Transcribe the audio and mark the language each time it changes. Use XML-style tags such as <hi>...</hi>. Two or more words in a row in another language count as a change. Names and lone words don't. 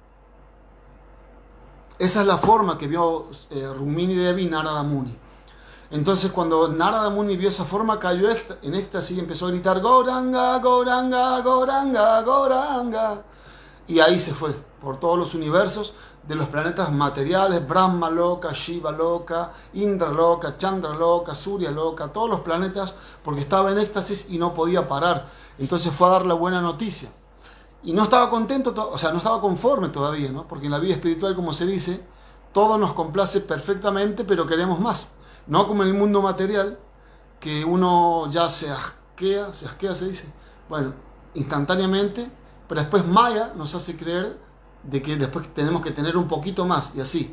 <es>Esa es la forma que vio Rumini Devi Narada Muni. Entonces cuando Narada Muni vio esa forma, cayó en éxtasis y empezó a gritar Gauranga, Gauranga, Gauranga, Gauranga. Y ahí se fue por todos los universos de los planetas materiales, Brahma Loka, Shiva Loka, Indra Loka, Chandra Loka, Surya Loka, todos los planetas, porque estaba en éxtasis y no podía parar. Entonces fue a dar la buena noticia. Y no estaba contento, o sea, no estaba conforme todavía, ¿no? Porque en la vida espiritual, como se dice, todo nos complace perfectamente, pero queremos más. No como en el mundo material, que uno ya se asquea, se dice, bueno, instantáneamente, pero después Maya nos hace creer de que después tenemos que tener un poquito más, y así.</es>